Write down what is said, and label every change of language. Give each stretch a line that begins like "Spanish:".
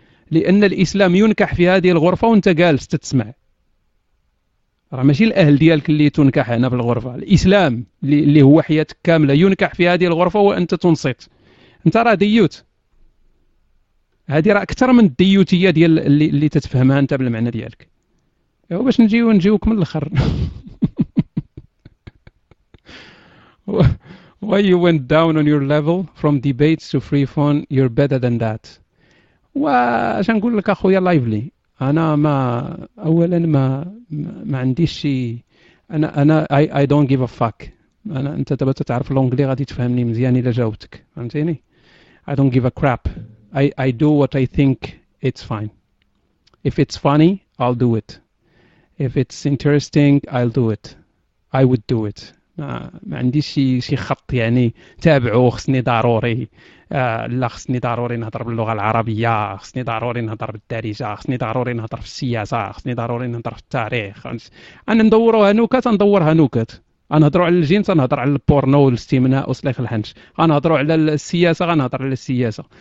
Arabic: لان الاسلام ينكح في هذه الغرفه وانت جالس تتسمع، راه ماشي الاهل ديالك اللي تنكح هنا في الغرفه، الاسلام اللي هو حياتك كامله ينكح في هذه الغرفه وانت تنصت. انت راه ديوت، هذه راه اكثر من الديوتيه ديال اللي تتفهمها انت بالمعنى ديالك. ايوا باش نجيو نجيوك من الاخر.
English: Why you went down on your level from debates to free phone, you're better than that.
Arabic: واش نقول لك اخويا لايفلي؟ انا ما اولا ما عنديش شي، انا
English: I don't give a fuck.
Arabic: انا انت دابا تعرف لونجلي غادي تفهمني مزيان الا جاوبتك، فهمتيني؟
English: I don't give a crap. I do what I think it's fine. If it's funny, I'll do it. If it's interesting, I'll do it. I would do it.
Arabic: ما عنديش شي خط يعني تابعه خصني ضروري، لا خصني ضروري نهضر باللغه العربيه، خصني ضروري نهضر بالدارجه، خصني ضروري نهضر في السياسه، خصني ضروري نهضر في التاريخ. انا ندورو هنوكات ندور هنوكات، انا نهضروا على الجنس نهضر على البورنو والاستمناء وسلاخ الحنش، انا نهضروا على السياسه غنهضر على السياسه.